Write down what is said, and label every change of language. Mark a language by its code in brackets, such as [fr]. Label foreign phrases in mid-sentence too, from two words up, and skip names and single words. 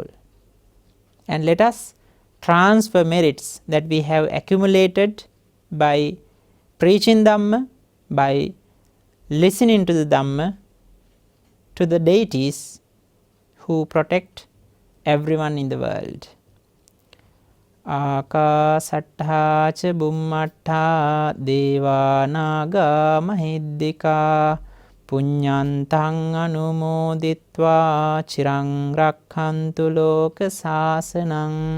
[en] And let us transfer merits that we have accumulated by preaching Dhamma, by listening to the Dhamma, to the deities who protect everyone in the world. [pi] Akasattha ca bummattha deva naga mahiddhika punyantang anumoditva chirang rakkhantu loka sasanang.